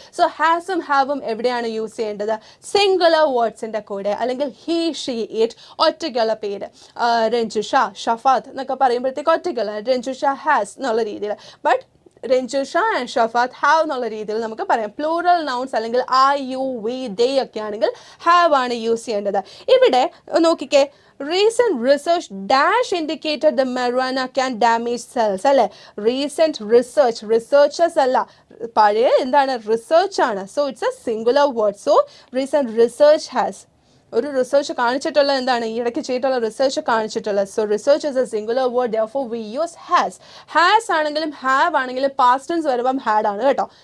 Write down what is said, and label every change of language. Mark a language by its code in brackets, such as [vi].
[ml] So ഹാസും ഹാവും എവിടെയാണ് use ചെയ്യേണ്ടത്? Singular വേർഡ്സിൻ്റെ കൂടെ, അല്ലെങ്കിൽ ഹീ ഷീ ഇറ്റ് ഒറ്റയ്ക്കുള്ള പേര്. രഞ്ജുഷ, ഷഫാത്ത് എന്നൊക്കെ പറയുമ്പോഴത്തേക്ക് ഒറ്റയ്ക്കുള്ള രഞ്ജുഷ ഹാസ് എന്നുള്ള രീതിയിൽ. But Ranju Shah and ഷഫാത്ത് have എന്നുള്ള രീതിയിൽ നമുക്ക് പറയാം. പ്ലൂറൽ നൗൺസ് അല്ലെങ്കിൽ ഐ യു വി ദേ ഒക്കെ ആണെങ്കിൽ ഹാവ് ആണ് യൂസ് ചെയ്യേണ്ടത്. ഇവിടെ നോക്കിക്കേ, [en] recent research dash indicated the marijuana can damage cells അല്ലെ. [ml] റീസെന്റ് റിസർച്ചേഴ്സ് അല്ല, പഴയ എന്താണ് റിസർച്ച് ആണ്. [en] So it's a singular word. [ml] So recent research has, ഒരു റിസർച്ച് കാണിച്ചിട്ടുള്ള എന്താണ്, ഈ ഇടയ്ക്ക് ചെയ്തിട്ടുള്ള റിസർച്ച് കാണിച്ചിട്ടുള്ളത്. [en] so research is a singular word, therefore we use [ml] has ആണെങ്കിലും ഹാവ് ആണെങ്കിലും പാസ്റ്റ് ടെൻസ് വരുമ്പം ഹാഡ് ആണ് കേട്ടോ.